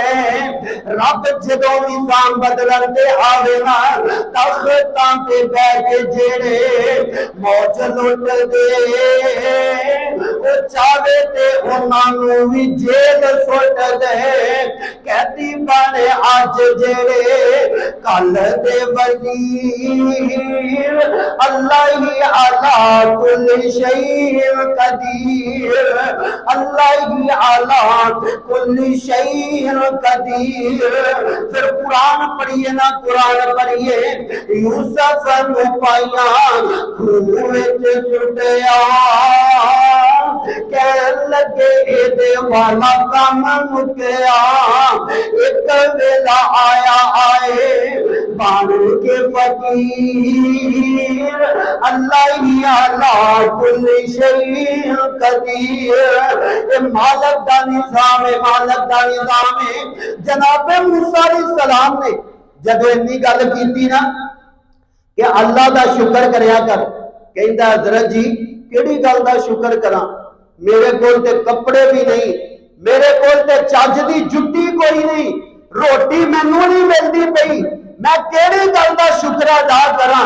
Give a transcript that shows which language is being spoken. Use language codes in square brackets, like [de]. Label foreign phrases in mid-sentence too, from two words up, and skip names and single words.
[pa] رب جدوں نظام بدلن تے آوے نا تختاں تے بیٹھ کے جیڑے موج لٹدے او چاہے تے اوہناں نوں وی جیل سٹ دے. کہتی بنے اج جیڑے کل دے وزیر [ar] الله على كل شيء قدير, الله على كل شيء قدير. [pa] پھر قرآن پڑھیے نا، قرآن پڑھیے یوسف نوں پایا کھوہ وچ سٹیا، کہہ لگے ایدے والا کم مکیا. اک ویلا آیا آئے بن کے فقیر [ar] الله على كل شيء قدير. [pa] مالک دا نظام ہے، مالک دا نظام ہے. جناب موسیٰ علیہ السلام نے جدوں اِنی گل کیتی نا کہ اللہ دا شکر کریا کر، کہندا حضرت جی کیڑی گل دا شکر کراں، میرے کول تے کپڑے وی نہیں، میرے کول تے چج دی جتی کوئی نہیں، روٹی مینوں نہیں ملدی پئی، میں کیڑی گل دا شکر ادا کراں.